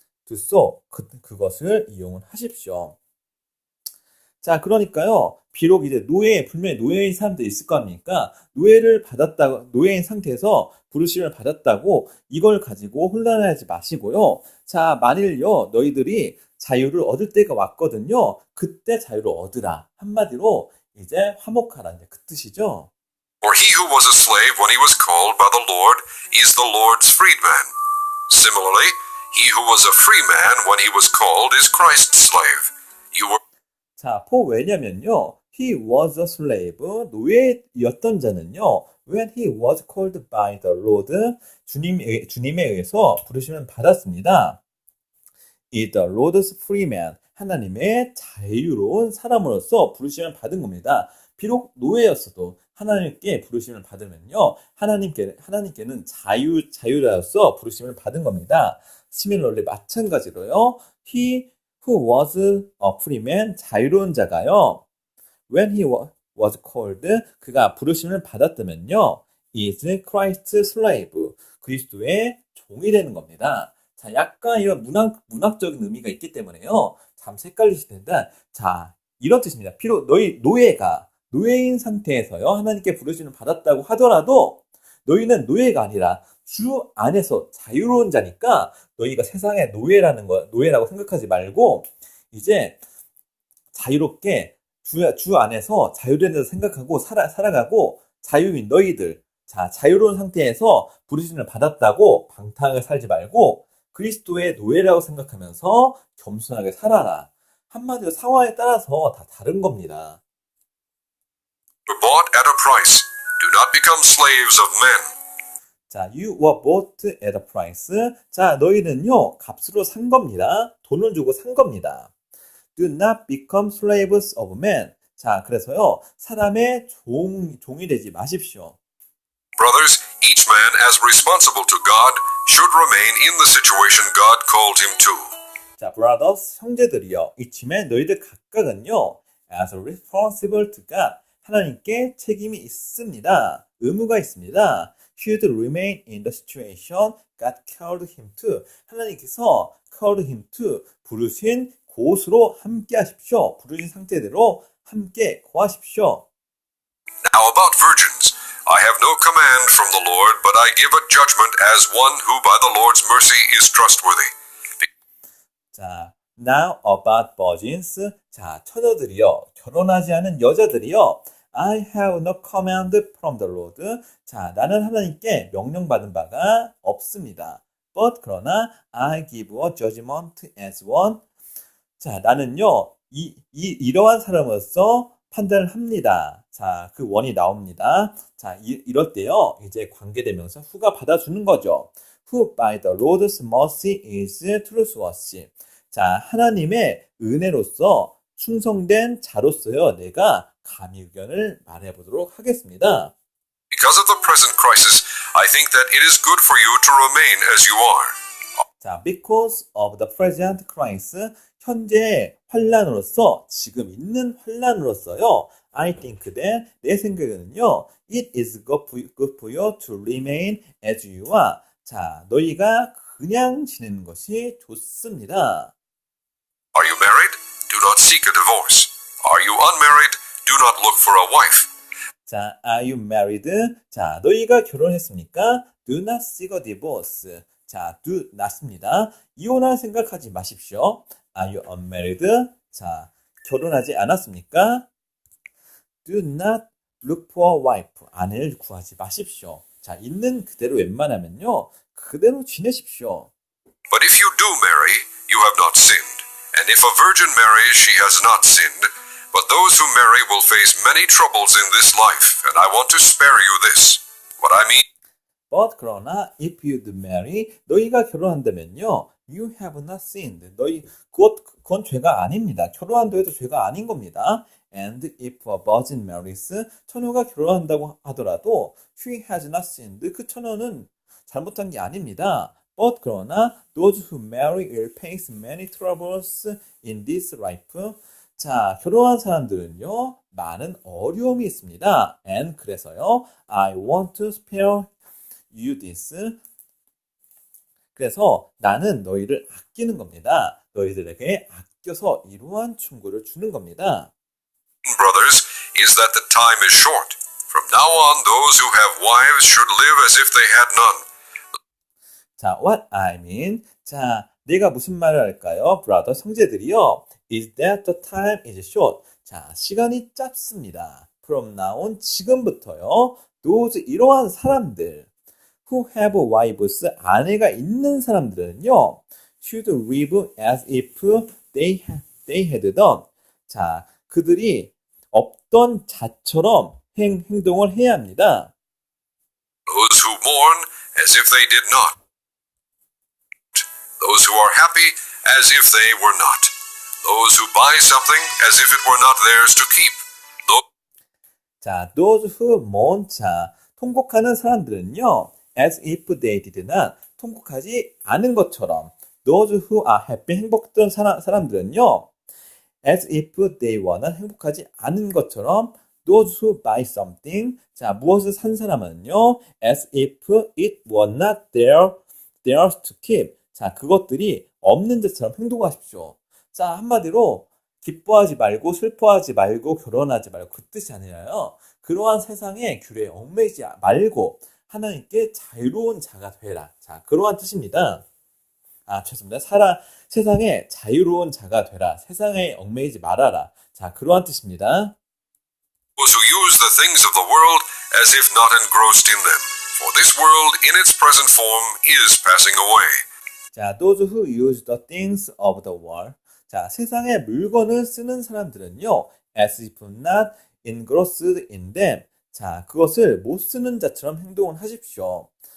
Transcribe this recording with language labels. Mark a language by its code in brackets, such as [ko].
[ko] so 그것을 이용을 하십시오. 자, 그러니까요, 비록 이제 분명히 노예인 사람들이 있을 거 아닙니까? 노예인 상태에서 부르심을 받았다고 이걸 가지고 혼란하지 마시고요. 자, 만일요, 너희들이 자유를 얻을 때가 왔거든요. 그때 자유를 얻으라. 한마디로 이제 화목하라. 이제 그 뜻이죠. [en] For he who was a slave when he was called by the Lord is the Lord's freedman. Similarly, he who was a free man when he was called is Christ's slave. You were [ko] 자, 왜냐면요, [en] he was a slave, [ko] 노예였던 자는요, [en] when he was called by the Lord, [ko] 주님에 의해서 부르심을 받았습니다. [en] is the Lord's free man, [ko] 하나님의 자유로운 사람으로서 부르심을 받은 겁니다. 비록 노예였어도 하나님께 부르심을 받으면요, 하나님께는 자유자로서 부르심을 받은 겁니다. [en] Similarly, [ko] 마찬가지로요, [en] he who was a free man, [ko] 자유로운 자가요, [en] when he was called, [ko] 그가 부르심을 받았다면요, [en] is Christ's slave, [ko] 그리스도의 종이 되는 겁니다. 자, 약간 이런 문학적인 의미가 있기 때문에요, 잠시 헷갈리실 텐데, 자, 이런 뜻입니다. 비록 노예인 상태에서요, 하나님께 부르심을 받았다고 하더라도 너희는 노예가 아니라 주 안에서 자유로운 자니까 너희가 세상의 노예라고 생각하지 말고 이제 자유롭게 주 안에서 자유된 자로 생각하고 살아가고 자유인 너희들, 자, 자유로운 상태에서 부르심을 받았다고 방탕하게 살지 말고 그리스도의 노예라고 생각하면서 겸손하게 살아라. 한마디로 상황에 따라서 다 다른 겁니다. [en] were bought at a price. Do not become slaves of men. 자, you were bought at a price. [ko] 자, 너희는요, 값으로 산 겁니다. 돈을 주고 산 겁니다. [en] Do not become slaves of men. [ko] 자, 그래서요, 사람의 종이 되지 마십시오. [en] Brothers, each man as responsible to God should remain in the situation God called him to. [ko] 자, brothers, 형제들이여, 이쯤에 너희들 각각은요, [en] as responsible to God, [ko] 하나님께 책임이 있습니다. 의무가 있습니다. [en] Should remain in the situation God called him to. [ko] 하나님께서 [en] called him to, [ko] 부르신 곳으로 함께 하십시오. 부르신 상태대로 함께 거하십시오. [en] Now about virgins, I have no command from the Lord, but I give a judgment as one who by the Lord's mercy is trustworthy. 자, now about virgins. [ko] 자, 처녀들이요, 결혼하지 않은 여자들이요. [en] I have no command from the Lord. [ko] 자, 나는 하나님께 명령받은 바가 없습니다. [en] But 그러나 I give a judgment as one. [ko] 자, 나는요, 이러한 사람으로서 판단을 합니다. 자, 그 원이 나옵니다. 자, 이럴 때요, 이제 관계대명사 who가 받아주는 거죠. [en] Who by the Lord's mercy is trustworthy. [ko] 자, 하나님의 은혜로서 충성된 자로서요, 내가 감히 의견을 말해보도록 하겠습니다. [en] Because of the present crisis, I think that it is good for you to remain as you are. 자, because of the present crisis, [ko] 현재 환란으로서, 지금 있는 환란으로서요, [en] I think that, [ko] 내 생각에는요, [en] it is good for you to remain as you are. [ko] 자, 너희가 그냥 지내는 것이 좋습니다. [en] Are you married? Do not seek a divorce. Are you unmarried? Do not look for a wife. 자, are you married? [ko] 자, 너희가 결혼했습니까? [en] Do not seek a divorce. 자, do not입니다. [ko] 이혼할 생각하지 마십시오. [en] Are you unmarried? [ko] 자, 결혼하지 않았습니까? [en] Do not look for a wife. [ko] 아내를 구하지 마십시오. 자, 있는 그대로 웬만하면요. 그대로 지내십시오. [en] But if you do marry, you have not sinned. And if a virgin marries, she has not sinned. But those who marry will face many troubles in this life, and I want to spare you this. What I mean But 그러나 if you do marry, [ko] 너희가 결혼한다면요. [en] You have not sinned. [ko] 그건 죄가 아닙니다. 결혼한다고 해도 죄가 아닌 겁니다. [en] And if a virgin marries, [ko] 처녀가 결혼한다고 하더라도 [en] she has not sinned. [ko] 그 처녀는 잘못한 게 아닙니다. [en] But 그러나 those who marry will face many troubles in this life. [ko] 자, 결혼한 사람들은요. 많은 어려움이 있습니다. [en] And 그래서요. I want to spare you this. [ko] 그래서 나는 너희를 아끼는 겁니다. 너희들에게 아껴서 이러한 충고를 주는 겁니다. [en] brothers, is that the time is short. From now on, those who have wives should live as if they had none. 자, what I mean. [ko] 자, 내가 무슨 말을 할까요? brother, 형제들이요. [en] is that the time is short. [ko] 자, 시간이 짧습니다. [en] from now on, [ko] 지금부터요. those, 이러한 사람들. [en] who have wives, [ko] 아내가 있는 사람들은요. [en] should live as if they had done. [ko] 자, 그들이 없던 자처럼 행동을 해야 합니다. [en] Those who mourn as if they did not. Those who are happy as if they were not. Those who buy something as if it were not theirs to keep. 자, those who mourn, [ko] 자, 통곡하는 사람들은요, [en] as if they did not, [ko] 통곡하지 않은 것처럼, [en] those who are happy, [ko] 행복했던 사람들은요, [en] as if they were not, [ko] 행복하지 않은 것처럼, [en] those who buy something, [ko] 자, 무엇을 산 사람은요, [en] as if it were not theirs to keep, [ko] 자, 그것들이 없는 것처럼 행동하십시오. 자, 한마디로 기뻐하지 말고 슬퍼하지 말고 결혼하지 말고 그 뜻이 아니라요. 그러한 세상의 규례에 얽매이지 말고 하나님께 자유로운 자가 되라. 자, 그러한 뜻입니다. 죄송합니다. 세상에 자유로운 자가 되라. 세상에 얽매이지 말아라. 자, 그러한 뜻입니다. [en] Those who use the things of the world as if not engrossed in them. For this world in its present form is passing away. 자, those who use the things of the world. [ko] 자, 세상의 물건을 쓰는 사람들은요, [en] as if not engrossed in them. [ko] 자, 그것을 못 쓰는 자처럼 행동을 하십시오.